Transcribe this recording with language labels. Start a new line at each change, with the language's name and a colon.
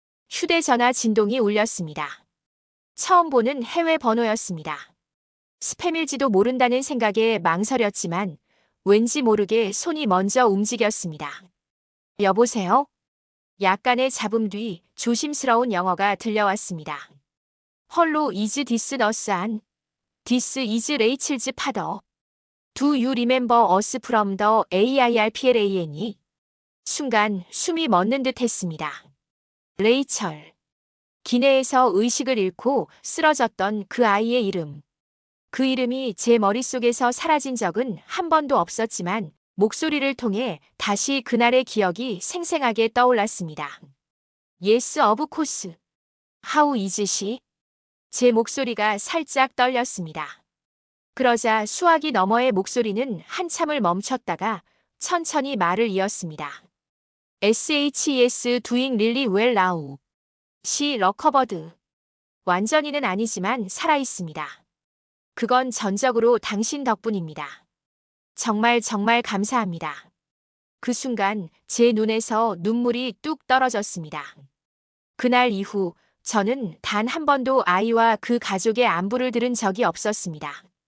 Korean: 휴대전화 진동이 울렸습니다. 처음 보는 해외 번호였습니다. 스팸일지도 모른다는 생각에 망설였지만 왠지 모르게 손이 먼저 움직였습니다. 여보세요? 약간의 잡음 뒤 조심스러운 영어가 들려왔습니다.
English: 헐로 is this us an? This is Rachel's father. Do you remember us from the AIRPLANE?
Korean: 순간 숨이 멎는 듯 했습니다. 레이철. 기내에서 의식을 잃고 쓰러졌던 그 아이의 이름. 그 이름이 제 머릿속에서 사라진 적은 한 번도 없었지만 목소리를 통해 다시 그날의 기억이 생생하게 떠올랐습니다.
English: Yes, of course. How is she?
Korean: 제 목소리가 살짝 떨렸습니다. 그러자 수화기 너머의 목소리는 한참을 멈췄다가 천천히 말을 이었습니다.
English: SHES doing really well now. She recovered.
Korean: 완전히는 아니지만 살아있습니다. 그건 전적으로 당신 덕분입니다. 정말 정말 감사합니다. 그 순간 제 눈에서 눈물이 뚝 떨어졌습니다. 그날 이후 저는 단 한 번도 아이와 그 가족의 안부를 들은 적이 없었습니다.